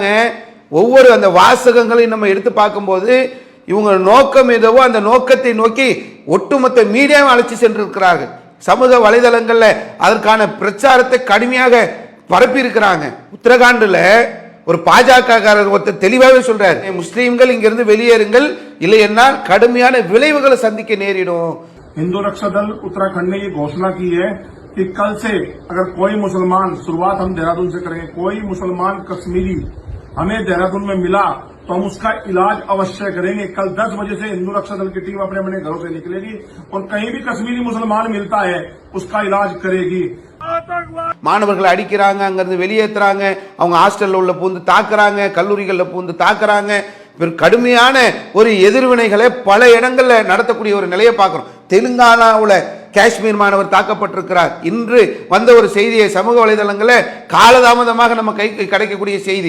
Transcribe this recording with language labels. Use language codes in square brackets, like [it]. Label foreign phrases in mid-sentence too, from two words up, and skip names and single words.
[ta] ஒவ்வொரு அந்த வாசகங்களையும் நம்ம எடுத்து பார்க்கும்போது இவங்க நோக்கம் எதுவோ அந்த நோக்கத்தை நோக்கி ஒட்டுமொத்த மீடியாவை அழைச்சி சென்றிருக்கிறார்கள். சமூக வலைதளங்களில் அதற்கான பிரச்சாரத்தை கடுமையாக பரப்பி இருக்கிறாங்க. உத்தரகாண்டில் ஒரு பாஜகக்காரர் ஒருத்தர் தெளிவாகவே சொல்றார், முஸ்லீம்கள் இங்கிருந்து வெளியேறுங்கள், இல்லை என்னால் கடுமையான விளைவுகளை சந்திக்க நேரிடும். [hi] हिंदू रक्षा दल उत्तराखंड ने ये घोषणा की है कि कल से अगर कोई मुसलमान, शुरुआत हम देहरादून से करेंगे, कोई मुसलमान कश्मीरी हमें देहरादून में मिला तो हम उसका इलाज अवश्य करेंगे। कल 10 बजे से हिंदू रक्षा दल की टीम अपने अपने घरों से निकलेगी और कहीं भी कश्मीरी मुसलमान मिलता है उसका इलाज करेगी। [ta] மாணவர்களை அடிக்கிறாங்க, அங்கிருந்து வெளியேற்றுறாங்க, அவங்க ஹாஸ்டல்ல உள்ள பூந்து தாக்குறாங்க, கல்லூரிகளில் பூந்து தாக்குறாங்க. கடுமையான ஒரு எதிர்வினைகளை பல இடங்களில் நடத்தக்கூடிய ஒரு நிலையை பார்க்கிறோம். தெலுங்கானாவில் காஷ்மீர் மாணவர் தாக்கப்பட்டிருக்கிறார். இன்று வந்த ஒரு செய்தியை சமூக வலைதளங்களில் காலதாமதமாக நம்ம கைக்கு கிடைக்கக்கூடிய செய்தி.